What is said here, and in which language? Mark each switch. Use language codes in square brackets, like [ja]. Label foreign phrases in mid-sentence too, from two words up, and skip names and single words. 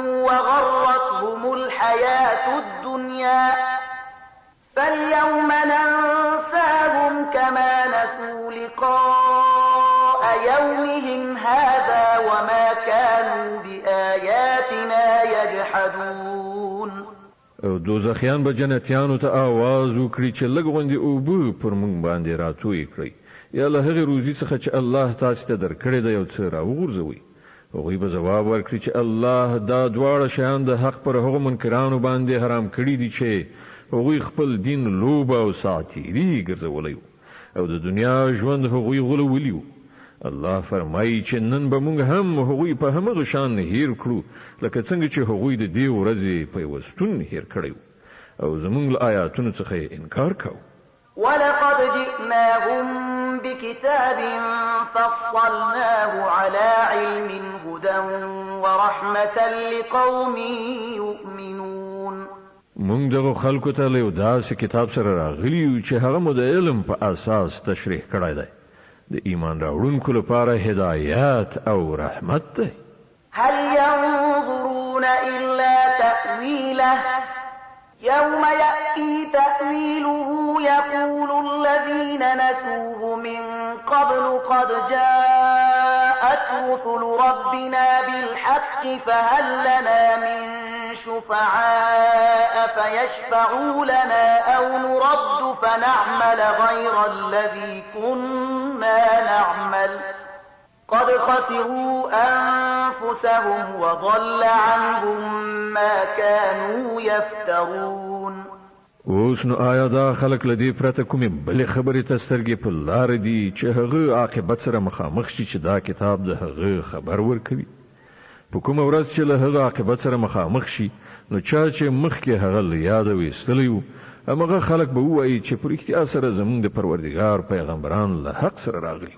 [ar] وغرتهم الحياة الدنيا فاليوم ننساهم كما نسوا لقاء يومهم هذا وما كانوا بآياتنا يجحدون. [ps] او دوزخیان به جنتیانو ته آواز وکړي چې لږ غوندې اوبه پر موږ باندې راتوی کړئ یا له هغې روزي څخه چې الله تاسې ته درکړې ده یو څه راوغورځوئ. هغوی به ځواب ورکړي چې الله دا دواړه شیان د حق پر هغو منکرانو باندې حرام کړي دي چې هغوی خپل دین لوبه او ساعتیري ګرځولی او د دنیا ژوند هغوی غولولی و. الله فرمایي چې نن به موږ هم هغوی په همغه شان هیر کړو لکه څنګه چې هغوی د دې ورځې پیوستون هیر کړی او زموږ له آیاتونو څخه یې انکار کوو. [ar] ولقد جئناهم بكتاب فصلناه على علم هدى ورحمة لقوم يؤمنون. [ps] موږ دغه خلکو ته له داسې کتاب سره راغلي یو چې هغه مو د علم په اساس تشریح کړی دی د ایمان راوړونکو لپاره هدایت او رحمت دی. [ar] هل ينظرون إلا تأويله يوم يأتي تأويله يقول الذين نسوه من قبل قد جاءت رسل ربنا بالحق فهل لنا من شفعاء فيشفعوا لنا أو نرد فنعمل غير الذي كنا نعمل قد خسروا أنفسهم وضل عنهم ما كانوا يفترون. [ps] اوس نو آیا دا خلک لدی پرته کومې بلې خبرې ته سترګې په لار دي چې هغه عاقبت سره مخامخ شي چې دا کتاب د هغه خبر ورکوي؟ په کومه ورځ چې له هغه عاقبت سره مخامخ شي نو چا چې مخکې هغه له یاده ویستلی و همغه خلک به ووایي چې په رښتیا سره زموږ د پروردګار پیغمبران له حق سره راغلي.